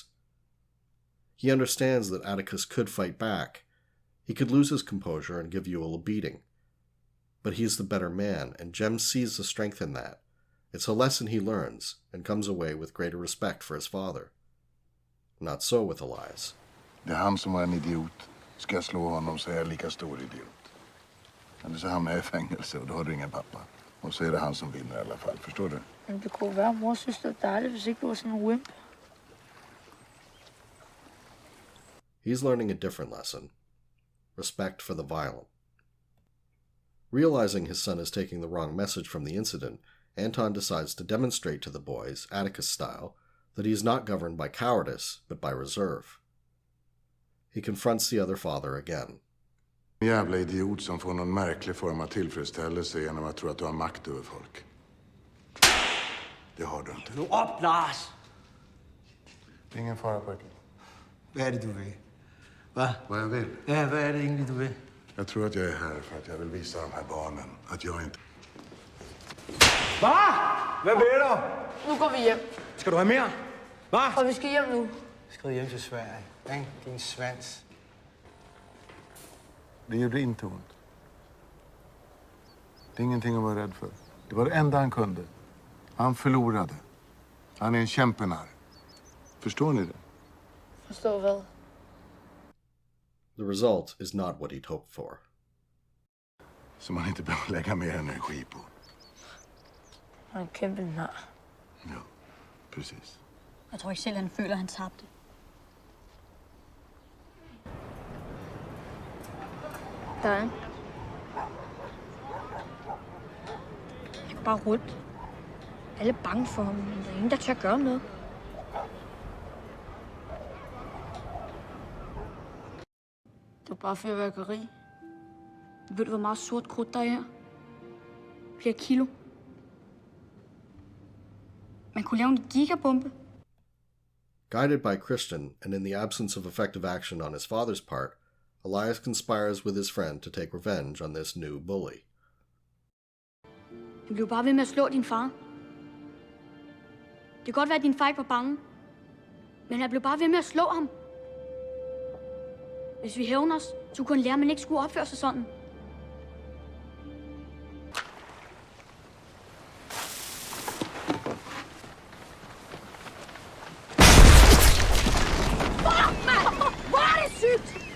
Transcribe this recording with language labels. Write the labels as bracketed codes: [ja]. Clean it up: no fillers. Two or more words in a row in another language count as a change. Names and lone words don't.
[en] He understands that Atticus could fight back. He could lose his composure and give Ewell a beating. But he is the better man, and Jem sees the strength in that. It's a lesson he learns, and comes away with greater respect for his father. Not so with Elias. [sv] Det är han som var en idiot. Ska jag slå honom så är jag lika stor idiot. Eller så hamnar jag i fängelse och då har du ingen pappa. Och så är det han som vinner i alla fall, förstår du? [da] Men det kunne være, mor synes, det var dejligt, hvis ikke du var sådan en wimp. [en] He's learning a different lesson. Respect for the violent. Realizing his son is taking the wrong message from the incident, Anton decides to demonstrate to the boys, Atticus style, that he is not governed by cowardice, but by reserve. He confronts the other father again. [sv] En jävla idiot som får någon märklig form av tillfredsställelse genom att tro att du har makt över folk. Det har du inte. Nu upp, Lars! Det är ingen fara, pojken. Vad är det du vill? Va? Vad jag vill? Ja, vad är det egentligen du vill? Jag tror att jag är här för att jag vill visa de här barnen att jag inte... Va? [da] Hvad vil du? Nu går vi hjem, Skal du have mere? Va? og vi skal hjem nu. Skrid hjem til Sverige. Ikke? Din svans. [sv] Det gjorde inte ont. Det är ingenting att vara rädd för. Det var det enda han kunde. Han förlorade. Han är en kämpenarr. Förstår ni det? [da] Forstå hvad? [en] The result is not what he'd hoped for. [sv] Som man inte behöver lägga mer energi på. [da] Han er en kæmpe nar. Ja, precis. Jeg tror ikke selv, han føler, at han tabte. Der er en. Han går bare rundt. Alle er bange for ham, men der er ingen, der tør gøre noget. Det var bare fyrværkeri. Ved du, hvor meget sort krudt der er her? Flere kilo. Man kunne lave en gigabombe. [en] Guided by Christian, and in the absence of effective action on his father's part, Elias conspires with his friend to take revenge on this new bully. [da] Han blev bare ved med at slå din far. Det kan godt være, at din far ikke var bange. Men han blev bare ved med at slå ham. Hvis vi hævner os, så kunne han lære, at man ikke skulle opføre sig sådan. Hvor er det sygt!